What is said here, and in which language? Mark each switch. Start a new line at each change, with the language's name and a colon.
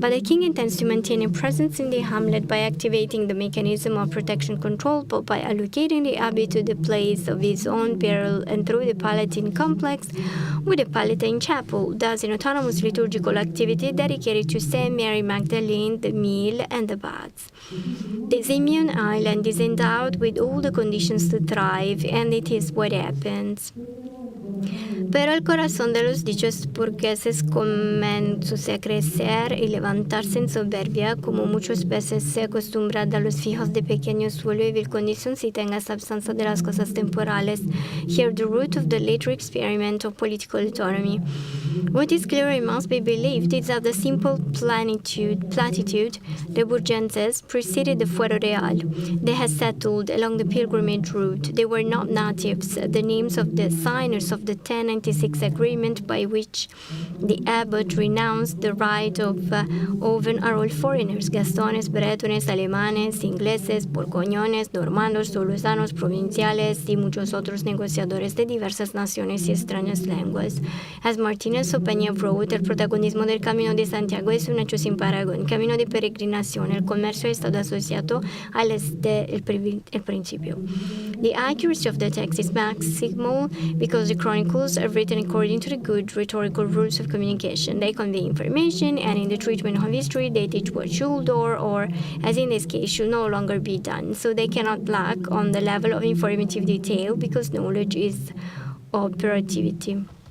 English: But the king intends to maintain a presence in the hamlet by activating the mechanism of protection control, but by allocating the abbey to the place of his own peril and through the Palatine complex with the Palatine Chapel, thus an autonomous liturgical activity dedicated to Saint Mary Magdalene, the meal, and the baths. This immune island is endowed with all the conditions to thrive, and it is what happens.
Spanish: Pero el corazón de los dichos burgueses comenzó a crecer y levantarse en soberbia, como muchas veces se acostumbra a los fijos de pequeño suelo y vil condición si tenga substancia de las cosas temporales.
English: Here the root of the later experiment of political autonomy. What is clear and must be believed is that the simple platitude, the Burgenses, preceded the Fuero Real. They had settled along the pilgrimage route. They were not natives. The names of the signers of the 1096 agreement by which the abbot renounced the right of oven are all foreigners:
Spanish: Gastones, Bretones, Alemanes, Ingleses, Borgoñones, Normandos, Tolosanos, Provinciales y muchos otros negociadores de diversas naciones y extrañas lenguas.
English: As Martínez Opeña wrote,
Spanish: el protagonismo del Camino de Santiago es un hecho sin paragón. Camino de peregrinación, el comercio ha estado asociado al el principio.
English: The accuracy of the text is maximal because the chronicles are written according to the good rhetorical rules of communication. They convey information, and in the treatment of history, they teach what should or as in this case, should no longer be done. So they cannot lack on the level of informative detail because knowledge is operativity.